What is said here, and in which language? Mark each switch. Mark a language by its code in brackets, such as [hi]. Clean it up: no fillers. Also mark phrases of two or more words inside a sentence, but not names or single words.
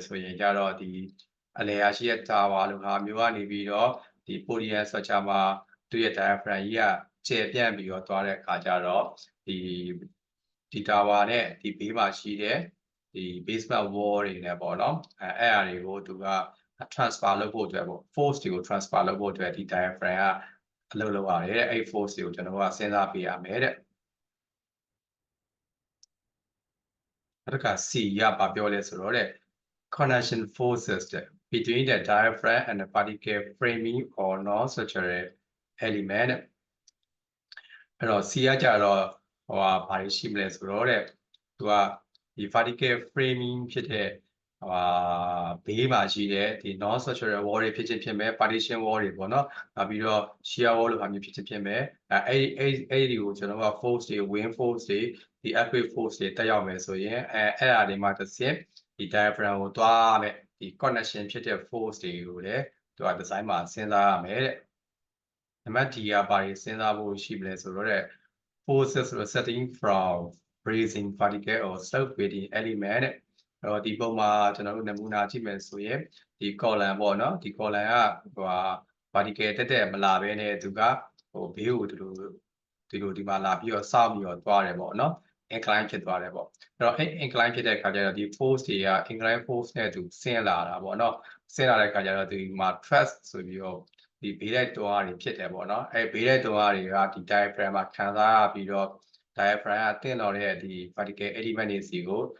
[my] ဆိုရင်ကြတော့ဒီအလယ်ရှိတဲ့ tower လိုဟာမျိုးကနေပြီးတော့ဒီ [en] podium structure [my] မှာသူ့ရဲ့ diaphragm ကြီးကကျယ်ပြန့်ပြီးတော့သွားတဲ့အခါကျတော့ဒီ tower နဲ့ဒီဘေးမှာရှိတဲ့ဒီ [en] basement wall [my] တွေနဲ့ပေါ့နော်အဲ့အရာတွေကိုသူက transfer လုပ်ဖို့အတွက်ပေါ့ force တွေကို transfer လုပ်ဖို့အတွက်ဒီ diaphragm ကအလုပ်လုပ်ရတယ်တဲ့အဲ့ force တွေကိုကျွန်တော်တို့ကစဉ်းစားပေးရမယ်တဲ့ အဲ့ဒါက C ကဘာပြောလဲဆိုတော့တဲ့ [en] connection forces [my] တဲ့ [en] between the diaphragm and the particle framing or non-structural element [my] တဲ့အဲ့တော့ C ကကြတော့ဘာတွေရှိမလဲဆိုတော့တဲ့သူကဒီ [en] vertical framing [my] ဖြစ်တဲ့ဘေးမှာရှိတဲ့ဒီ [en] non structural wall [my] တွေဖြစ်ချင်းဖြစ်မဲ့ [en] partition wall [my] တွေပေါ့နော်နောက်ပြီးတော့ [en] shear wall [my] လိုဟာမျိုးဖြစ်ချင်းဖြစ်မဲ့အဲ့ဒီကိုကျွန်တော်က force တွေ [en] wind force [my] တွေဒီ [en] earthquake force [my] တွေတက်ရောက်မယ်ဆိုရင်အဲ့အရာတွေမှာတစ်ဆင့်ဒီ diaphragm ကိုသွားမယ်ဒီ connection ဖြစ်တဲ့ force တွေကိုလည်းသူက design မှာစဉ်းစားရမယ်တဲ့နံပါတ် D ကဘာတွေစဉ်းစားဖို့ရှိမလဲဆိုတော့တဲ့ [en] forces resulting from bracing particle or slope weighting element [my] တဲ့အဲ့တော့ဒီပုံမှာကျွန်တော်တို့နမူနာကြည့်မယ်ဆိုရင်ဒီ column ပေါ့နော်ဒီ column ကvertical တက်မလာဘဲနဲ့သူကဘေးကိုဒီမှာလာပြီးတော့စောင့်ပြီးတော့သွားတယ်ပေါ့နော် incline ဖြစ်သွားတယ်ပေါ့အဲ့တော့ incline ဖြစ်တဲ့အခါကျတော့ဒီ force တွေက [en] incline force [my] နဲ့သူဆင်းလာတာပေါ့နော်ဆင်းလာတဲ့အခါကျတော့ဒီမှာ thrust ဆိုပြီးတော့ဒီဘေးလိုက်တွန်းအားတွေဖြစ်တယ်ပေါ့နော်အဲဘေးလိုက်တွန်းအားတွေကဒီ diaphragm မှာခံစားရပြီးတော့ diaphragm ကတင့်တော်တဲ့ဒီ vertical element တွေစီကို